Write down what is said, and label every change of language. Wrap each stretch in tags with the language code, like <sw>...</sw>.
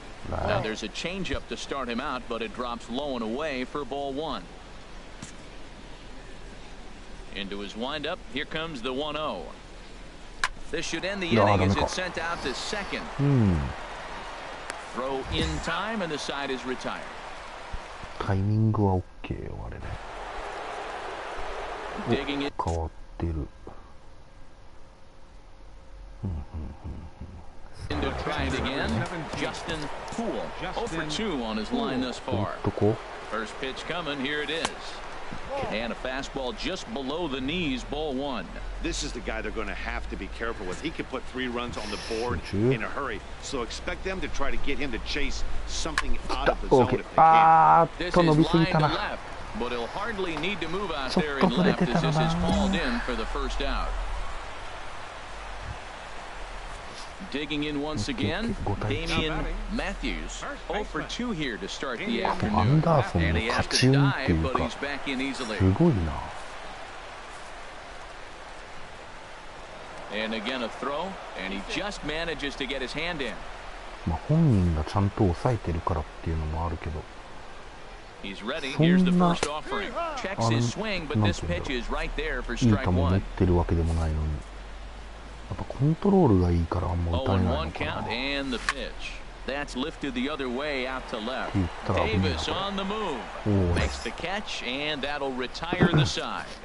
<en>Now there's a changeup to start him out, but it drops low and away for ball 1. Into his windup, here comes the 1-0. This should end the inning as it's sent out to second. Throw in time, and the side is retired.</en> <ja>タイミングは OK よ、あれね。変わってる。</ja> <en>To try it again, Justin Poole, 0 for 2 on his line thus far. First pitch coming, here it is. And a fastball just below the knees, ball 1. This is the guy they're going to have to be careful with. He could put 3 runs on the board in a hurry. So expect them to try to get him to chase something out of the zone if they can. This is line to left, but he'll hardly need to move out there in left as this is hauled in for the first out. Digging in once again, Damian Matthews, 0 for 2 here to start the afternoon. And he has to dive, but he's back in easily. And again a throw, and he just manages to get his hand in.</en> <ja>本人がちゃんと抑えてるからっていうのもあるけど。</ja> <en>He's ready. Here's the first offering. Checks his swing, but this pitch is right there for strike 1.</en> <ja>持ってるわけでもないのに。やっぱコントロールがいいからあんま打たれないのかな。</ja> <en>And the pitch. That's lifted the other way out to left. Davis on the move. Makes the catch, and that'll retire the side.</en>